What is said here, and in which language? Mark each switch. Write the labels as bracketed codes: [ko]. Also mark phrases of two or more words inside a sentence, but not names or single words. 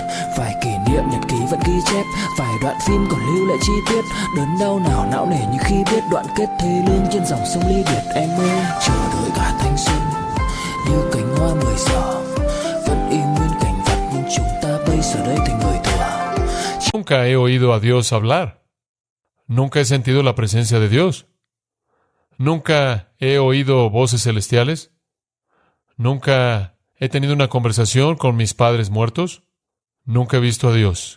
[vi] Vài kỷ niệm nhật ký vẫn ghi chép, vài đoạn phim còn lưu lại chi tiết. Đớn đau nào não nề như khi biết đoạn kết thê lương trên dòng sông ly biệt. Em ơi chờ đợi cả thanh xuân như cánh hoa 10 giờ, vẫn y nguyên cảnh vật nhưng chúng ta bây giờ đây thành người thừa. [es] Nunca he oído a Dios hablar. Nunca he sentido la presencia de Dios. Nunca he oído voces celestiales. Nunca he tenido una conversación con mis padres muertos. Nunca he visto a Dios.